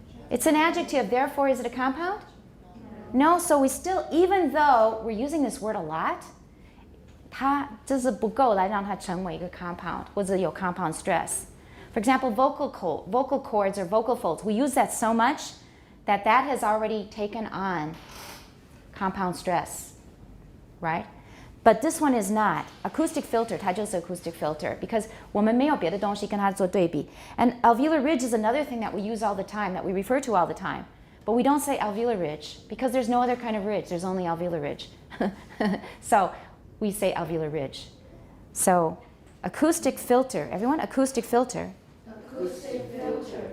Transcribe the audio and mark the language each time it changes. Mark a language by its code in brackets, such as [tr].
[en] It's an adjective, therefore is it a compound? No, so we still, even though we're using this word a lot, [zh] 它就是不够来让它成为一个 compound 或者有 compound stress. [en] For example, vocal cords or vocal folds, we use that so much that has already taken on compound stress, right? But this one is not. [zh] Acoustic filter, 它就是 acoustic filter [en] because [zh] 我们没有别的东西跟它做对比. [en] And alveolar ridge is another thing that we use all the time, that we refer to all the time. But we don't say alveolar ridge because there's no other kind of ridge. There's only alveolar ridge. So we say alveolar ridge. So acoustic filter. Everyone, acoustic filter. Acoustic filter.